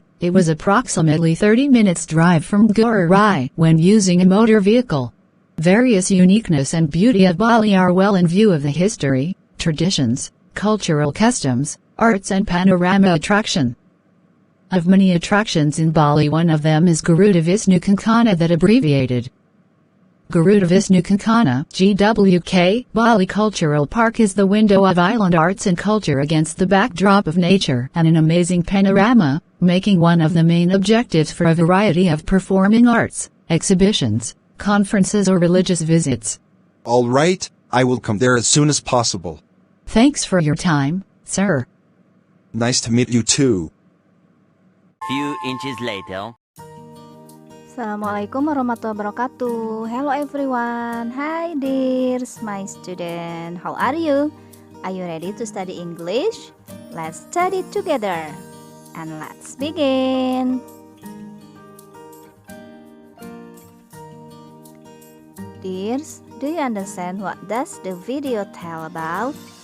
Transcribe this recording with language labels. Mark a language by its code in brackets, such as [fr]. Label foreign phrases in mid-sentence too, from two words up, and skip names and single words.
[en] It was approximately 30 minutes drive from Ngurah Rai when using a motor vehicle. Various uniqueness and beauty of Bali are well in view of the history, traditions, cultural customs, arts and panorama attraction. Of many attractions in Bali, one of them is Garuda Wisnu Kencana, that abbreviated Garuda Wisnu Kencana, GWK. Bali Cultural Park is the window of island arts and culture against the backdrop of nature and an amazing panorama, making one of the main objectives for a variety of performing arts, exhibitions, conferences or religious visits. All right, I will come there as soon as possible. Thanks for your time, sir. Nice to meet you too. Few inches later. [ar] السلام عليكم ورحمة الله وبركاته. [en] Hello everyone. Hi dears, my student. How are you? Are you ready to study English? Let's study together. And let's begin. Dears, do you understand what does the video tell about?